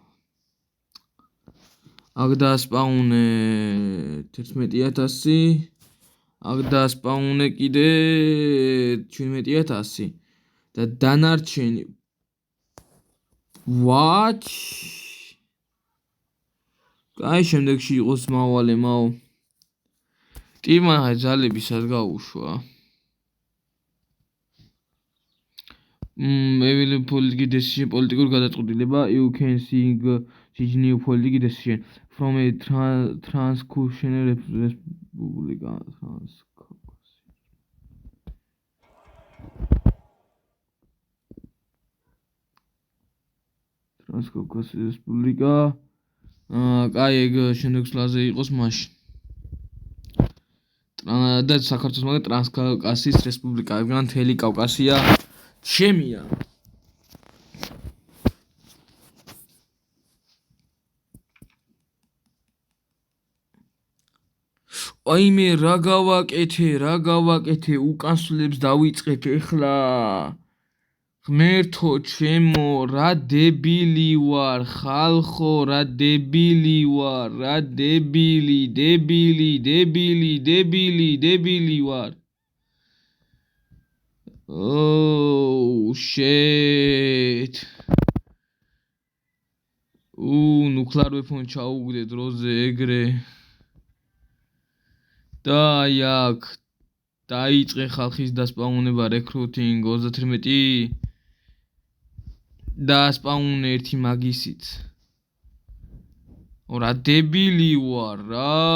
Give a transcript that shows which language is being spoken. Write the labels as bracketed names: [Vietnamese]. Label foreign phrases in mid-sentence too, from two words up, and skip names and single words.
[Georgian] აქ დაასპაუნე 11000, აქ დაასპაუნე კიდე 17000 და დანარჩენი what? კაი, შემდეგში იყოს მავალე მაო. ტირმა ძალები სად გაუშვა? [English] Available political decision, political გადაწყვეტილება. You can see each new political decision from a transcontinental republic. Transcaucasus Respublica. [Georgian] კაი, ეგ შემდეგ სლაზე იყოს მაშინ. და საქართველოს მაგ ტრანსკავკასიის რესპუბლიკა, ეგ მთელი კავკასია ჩემია. აიმე რა გავაკეთე, უკანსულებს დავიწყებ ეხლა. ღმერთო ჩემო, რა დებილი ვარ, ხალხო, რა დებილი ვარ, რა დებილი ვარ. [English] Oh shit. Nuclear weapon [Georgian] ჩაუგდე დროზე ეგრე. და აქ დაიწყე ხალხის დასპაუნება recruiting 38. დაასპაუნე ერთი მაგისიც. რა დებილი ვარ რა.